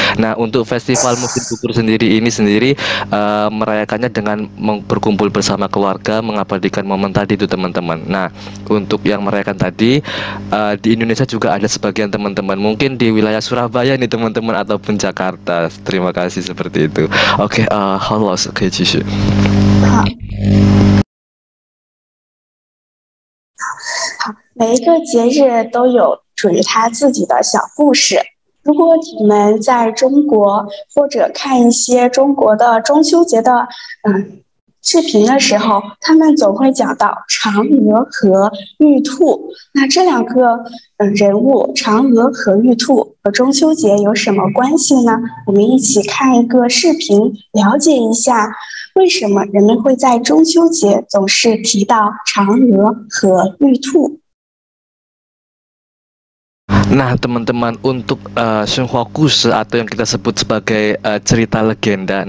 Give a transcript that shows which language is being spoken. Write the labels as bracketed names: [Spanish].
[Indonesian] Nah, untuk festival musim gugur sendiri merayakannya dengan berkumpul bersama keluarga, mengabadikan momen tadi itu teman-teman. Nah, untuk yang merayakan tadi di Indonesia juga ada sebagian teman-teman, mungkin di wilayah Surabaya nih teman-teman ataupun Jakarta. Terima kasih seperti itu. Oke, halo, oke, [Chinese] 继续。好，每一个节日都有属于它自己的小故事。如果你们在中国或者看一些中国的中秋节的视频的时候，他们总会讲到嫦娥和玉兔。那这2个人物，嫦娥和玉兔和中秋节有什么关系呢？我们一起看一个视频，了解一下为什么人们会在中秋节总是提到嫦娥和玉兔。 [Indonesian] Nah, teman-teman, untuk Xinhua Kushi atau yang kita sebut sebagai cerita legenda.